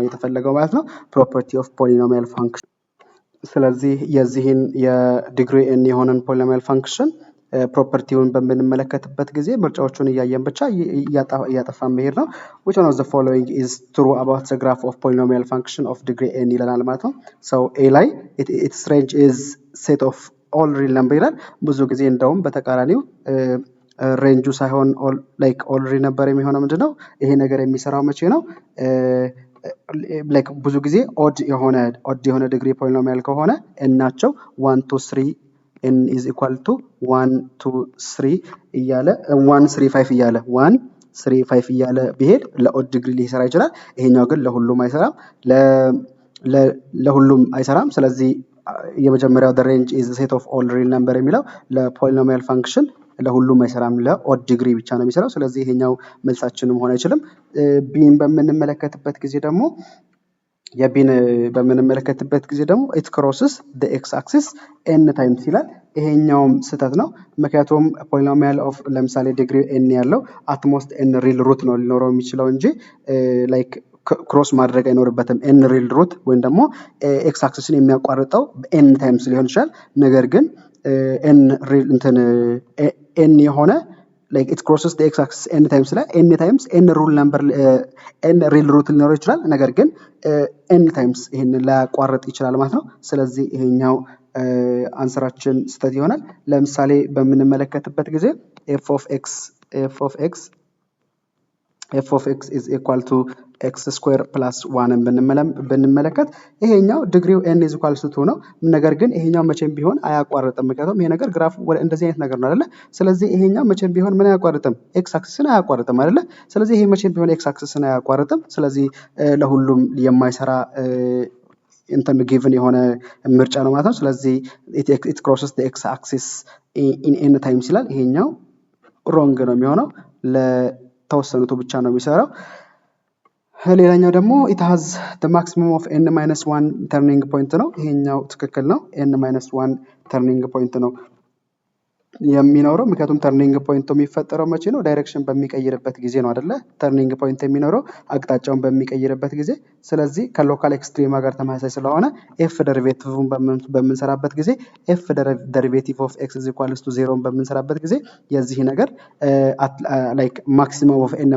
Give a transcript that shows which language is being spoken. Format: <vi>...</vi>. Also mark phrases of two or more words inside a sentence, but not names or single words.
<am>የተፈለገው ማለት ነው።</am> <en>property of polynomial function።</en> <am>ስለዚህ የዚህን የዲግሪ n የሆነን</am> <en>polynomial function</en> <am>ፕሮፐርቲውን በምንመለከትበት ጊዜ ምርጫዎቹን እያየን ብቻ እያጠፋን መሄድ ነው።</am> <en>which one of the following is true about the graph of polynomial function of degree n</en> <am>ይለናል ማለት ነው። so a ላይ</am> <en>its range is set of all real number</en> <am>ይላል። ብዙ ጊዜ እንደውም በተቃራኒው ሬንጁ ሳይሆን</am> <en>like all real</en> <am>ነበር የሚሆነው ምንድነው? ይሄ ነገር የሚሰራው መቼ ነው? ላይክ ብዙ ጊዜ ኦድ የሆነ</am> <en>degree polynomial</en> <am>ከሆነ n ናቸው 1 2 3</am> <en>n is equal to 1 2 3</en> <am>እያለ 1 3 5 እያለ 1 3 5 እያለ ቢሄድ</am> <en>ለodd degree</en> <am>ሊሰራ ይችላል። ይሄኛው ግን ለሁሉም አይሰራም። ለሁሉም አይሰራም። ስለዚህ የመጀመሪያው</am> <en>the range is the set of all real number</en> <am>የሚለው</am> <en>ለpolynomial function</en> <am>ለሁሉም አይሰራም፣</am> <en>ለodd degree</en> <am>ብቻ ነው የሚሰራው። ስለዚህ ይሄኛው መልሳችንም ሆነ አይችልም። ቢን በምንመለከትበት ጊዜ ደግሞ</am> <en>it crosses the x axis n times</en> <am>ይላል። ይሄኛውም ስህተት ነው። ምክንያቱም</am> <en>polynomial of</en> <am>ለምሳሌ ዲግሪ n ያለው</am> <en>at most n real</en> <am>ሩት ነው ሊኖረው የሚችለው እንጂ</am> <en>like cross</en> <am>ማድረግ አይኖርበትም</am> <en>n real root</en> <am>ወይም ደግሞ</am> <en>x axisን</en> <am>የሚያቋርጠው</am> <en>n times</en> <am>ሊሆን ይችላል። ነገር ግን</am> <en>n real n</en> <am>የሆነ</am> <en>like it crosses the x axis n times</en> <am>ላይ</am> <en>n times n rule number n real root</en> <am>ሊኖረው ይችላል። ነገር ግን</am> <en>n times</en> <am>ይሄንን ላያቋርጥ ይችላል ማለት ነው። ስለዚህ ይሄኛው አንሰራችን ስህተት ይሆናል። ለምሳሌ በምንመለከትበት ጊዜ f</am> <en>of x is equal to x square plus 1</en> <am>ብንመለከት ይሄኛው ዲግሪው</am> <en>n is equal to 2</en> <am>ነው። ነገር ግን ይሄኛው መቼም ቢሆን አያቋርጥም። ምክንያቱም ይሄ ነገር ግራፍ ወደ እንደዚህ አይነት ነገር ነው አይደለ? ስለዚህ ይሄኛው መቼም ቢሆን ምን አያቋርጥም?</am> <en>x axisን</en> <am>አያቋርጥም አይደለ? ስለዚህ ይሄ መቼም ቢሆን</am> <en>x axisን</en> <am>አያቋርጥም። ስለዚህ ለሁሉም የማይሰራ እንትን ጊቭን የሆነ ምርጫ ነው ማለት ነው። ስለዚህ</am> <en>it crosses the x axis in n times</en> <am>ይላል። ይሄኛው ሮንግ ነው የሚሆነው ለተወሰኑት ብቻ ነው የሚሰራው። ሌላኛው ደግሞ</am> <en>it has the maximum of n-1 turning point</en> <am>ነው። ይሄኛው ትክክል ነው።</am> <en>n-1 turning point</en> <am>ነው የሚኖረው። ምክንያቱም</am> <en>turning pointቱ</en> <am>የሚፈጠረው መቼ ነው? ዳይሬክሽን በሚቀይርበት ጊዜ ነው አይደለ?</am> <en>turning point</en> <am>የሚኖረው አቅጣጫውን በሚቀይርበት ጊዜ። ስለዚህ</am> <en>ከlocal extrema</en> <am>ጋር ተመሳሳይ ስለሆነ</am> <en>f derivativeን</en> <am>በምንሰራበት ጊዜ</am> <en>f derivative of x is equals to 0</en> <am>በምንሰራበት ጊዜ የዚህ ነገር</am> <en>like maximum of n</en>